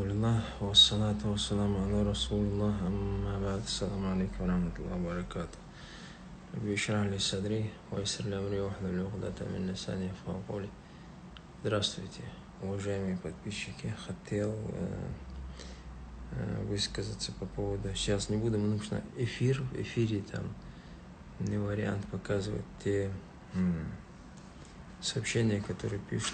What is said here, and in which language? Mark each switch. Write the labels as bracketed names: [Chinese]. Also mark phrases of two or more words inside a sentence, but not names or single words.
[Arabic] بسم الله، والصلاة والسلام على رسول الله، أما بعد، السلام عليكم ورحمة الله وبركاته. رب اشرح لي صدري، ويسر لي أمري، واحلل عقدة من لساني يفقهوا قولي. [Russian] Здравствуйте, уважаемые подписчики. Хотел высказаться по поводу... Сейчас не буду, потому что в эфире там не вариант показывать те сообщения, которые пишут.